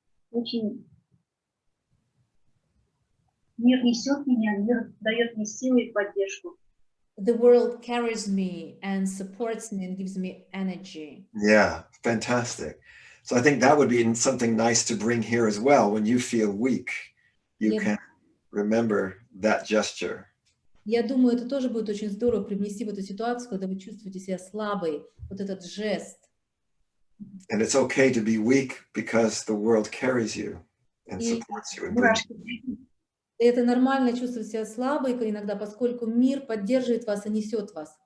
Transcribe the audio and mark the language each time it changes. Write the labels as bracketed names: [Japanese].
[Russian] Очень мир несет меня, мир дает мне силы и поддержку. [English] The world carries me and supports me and gives me energy. Yeah, fantastic. So I think that would be something nice to bring here as well. When you feel weak, you can remember that gesture. [Russian] Я думаю, это тоже будет очень здорово привнести в эту ситуацию, когда вы чувствуете себя слабой, вот этот жест. [English] And it's okay to be weak because the world carries you and supports you. [Russian] И это нормально чувствовать себя слабой иногда, поскольку мир поддерживает вас и несет вас.